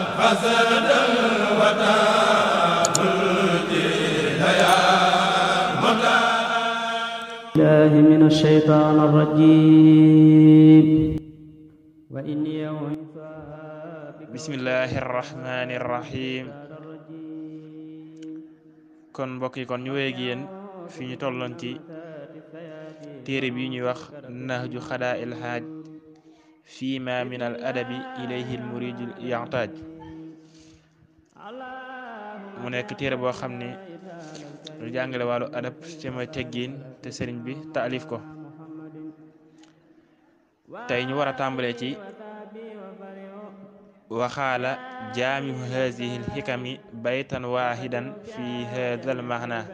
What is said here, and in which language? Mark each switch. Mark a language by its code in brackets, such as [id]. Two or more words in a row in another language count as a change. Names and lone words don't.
[ar] الله من الشيطان الرجيم بسم الله الرحمن الرحيم [wo] kon mbokk yi kon ñu wéy ak yéen fi ñu tolloon ci téere bi ñuy wax nahju xadaa'il haaj fii ma min al adabi ilayhi al muridu yaxtaaj mu nekk téere boo xam ne lu jàngale wàllu adab te mooy teggiin te sëriñ bi taalif ko tey ñu war a tàmbalee ci [ar] وقال جامع هذه الحكم بيتا واحدا في هذا المعنى